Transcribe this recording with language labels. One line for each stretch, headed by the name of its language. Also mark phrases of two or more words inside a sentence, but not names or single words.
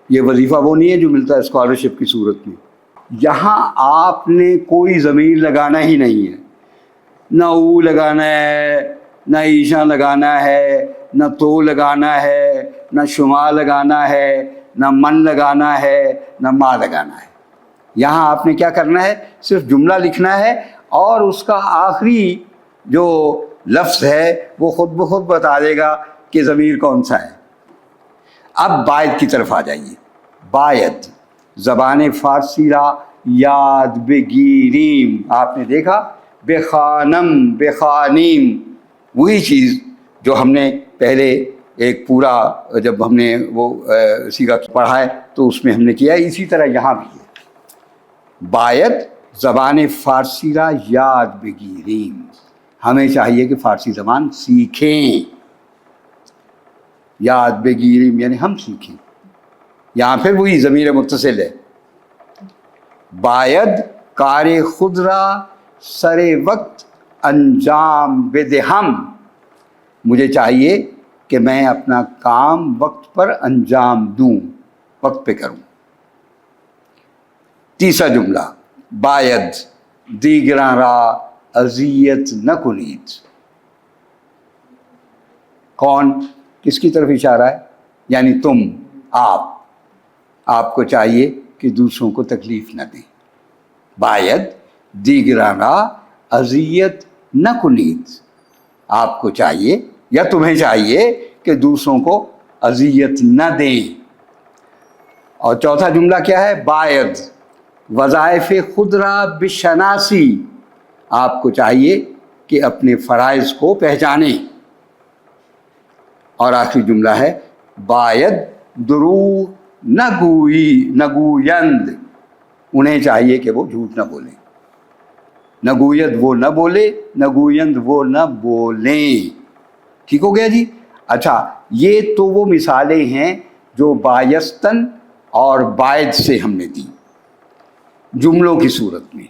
Urdu: یہ وظیفہ وہ نہیں ہے جو ملتا ہے اسکالرشپ کی صورت میں. یہاں آپ نے کوئی ضمیر لگانا ہی نہیں ہے، نہ او لگانا ہے، نہ ایشا لگانا ہے، نہ تو لگانا ہے، نہ شما لگانا ہے، نہ من لگانا ہے، نہ ما لگانا ہے. یہاں آپ نے کیا کرنا ہے؟ صرف جملہ لکھنا ہے اور اس کا آخری جو لفظ ہے وہ خود بخود بتا دے گا کہ ضمیر کون سا ہے. اب باید کی طرف آ جائیے.
Persian: باید زبان فارسی را یاد بگیریم.
Urdu: آپ نے دیکھا
Persian: بخانم بخانیم،
Urdu: وہی چیز جو ہم نے پہلے ایک پورا جب ہم نے وہ سیگا پڑھا ہے تو اس میں ہم نے کیا ہے، اسی طرح یہاں بھی ہے.
Persian: باید زبان فارسی را یاد بگیریم،
Urdu: ہمیں چاہیے کہ فارسی زبان سیکھیں.
Persian: یاد بگیریم
Urdu: یعنی ہم سیکھیں. یہاں پھر وہی ضمیر متصل ہے.
Persian: باید کار خود را سر وقت انجام بدہم،
Urdu: مجھے چاہیے کہ میں اپنا کام وقت پر انجام دوں، وقت پہ کروں. تیسرا جملہ
Persian: باید دیگراں را اذیت نہ کنید.
Urdu: کون کس کی طرف اشارہ ہے؟ یعنی تم، آپ کو چاہیے کہ دوسروں کو تکلیف نہ دیں.
Persian: باید دیگراں را اذیت نہ کنید،
Urdu: آپ کو چاہیے یا تمہیں چاہیے کہ دوسروں کو اذیت نہ دیں. اور چوتھا جملہ کیا ہے؟
Persian: باید وظائف خود را بشناسی،
Urdu: آپ کو چاہیے کہ اپنے فرائض کو پہچانیں. اور آخری جملہ ہے
Persian: باید دروغ نہ گویند،
Urdu: انہیں چاہیے کہ وہ جھوٹ نہ بولیں.
Persian: نہ گوید
Urdu: وہ نہ بولے،
Persian: نہ گویند
Urdu: وہ نہ بولیں. ٹھیک ہو گیا جی؟ اچھا، یہ تو وہ مثالیں ہیں جو بایستن اور باید سے ہم نے دی جملوں کی صورت میں.